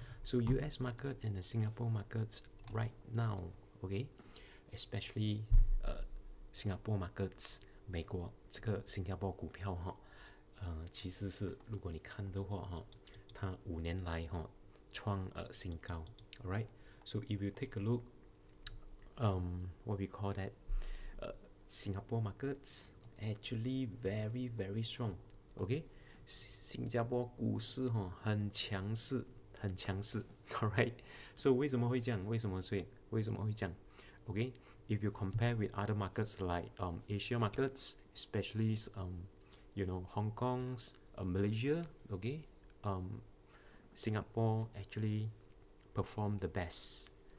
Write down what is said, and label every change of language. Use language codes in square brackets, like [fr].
[en] So US market and the Singapore markets [zh] right now, okay, especially Singapore markets，美国这个新加坡股票哈，其实是如果你看的话哈，它5年来哈创新高 ，alright。 [en] So if you take a look, what we call that, Singapore markets actually very very strong. [zh] OK，新加坡股市哈很强势，很强势。 Alright， 所以为什么会这样？为什么会这样？ [en] OK，if you compare with other markets like Asia markets, especially Hong Kong's, Malaysia, okay, Singapore actually performed the best.